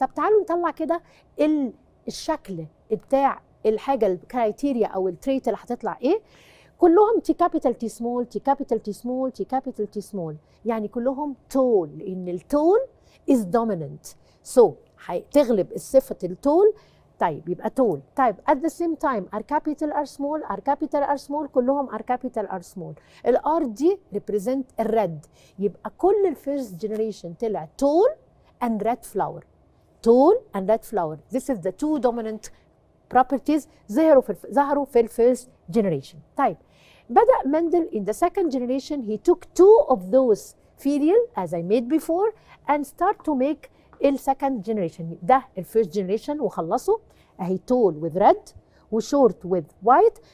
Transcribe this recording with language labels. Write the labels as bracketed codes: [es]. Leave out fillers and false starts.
[ar] طب تعالوا نطلع كده الشكل بتاع الحاجه الكرايتيريا او التريت اللي هتطلع ايه. [en] كلهم T capital T small T capital T small T capital T small, [ar] يعني كلهم تول، لان [en] التول is dominant. [ar] so هتغلب الصفة التول. طيب يبقى تول. طيب [en] at the same time R capital R small R capital R small كلهم R capital R small. الR دي represent الريد، [ar] يبقى كل [en] الفيرست جنريشن طلع tall and red flower. tall and red flower. This is the two dominant properties [ar] ظهروا في [en] الفيرست جنريشن. [ar] طيب بدأ [en] Mendel in the second generation he took two of those filial as I made before and start to make السكند generation. [ar] ده [en] الفيرست جنريشن وخلصوا اهي تول with red وشورت with white.